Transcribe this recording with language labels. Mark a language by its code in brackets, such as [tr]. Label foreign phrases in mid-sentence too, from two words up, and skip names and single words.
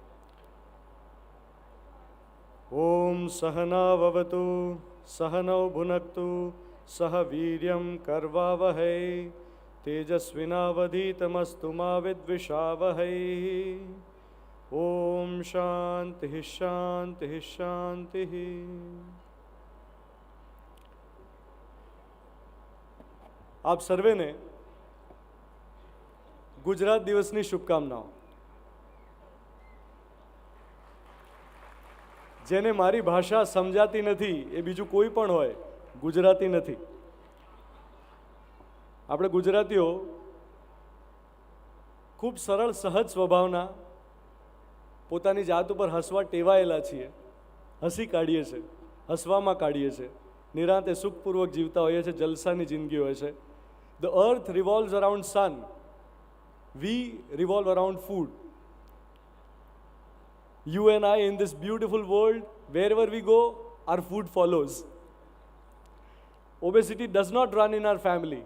[sa] ॐ सह नाववतु सह नौ भुनक्तु सह वीर्यं करवावहै तेजस्वि नावधीतमस्तु मा विद्विषावहै ॐ शान्ति शान्ति शान्ति. [gu] આપ સર્વેને ગુજરાત દિવસની શુભકામનાઓ. જેને મારી ભાષા સમજાતી નથી એ બીજું કોઈ પણ હોય, ગુજરાતી નથી. આપણે ગુજરાતીઓ ખૂબ સરળ સહજ સ્વભાવના, પોતાની જાત ઉપર હસવા ટેવાયેલા છીએ. હસી કાઢીએ છીએ, હસવામાં કાઢીએ છીએ, નિરાંતે સુખપૂર્વક જીવતા હોઈએ છીએ, જલસાની જિંદગી હોય છે. [en] The earth revolves around sun. We revolve around food. You and I in this beautiful world, wherever we go, our food follows. Obesity does not run in our family.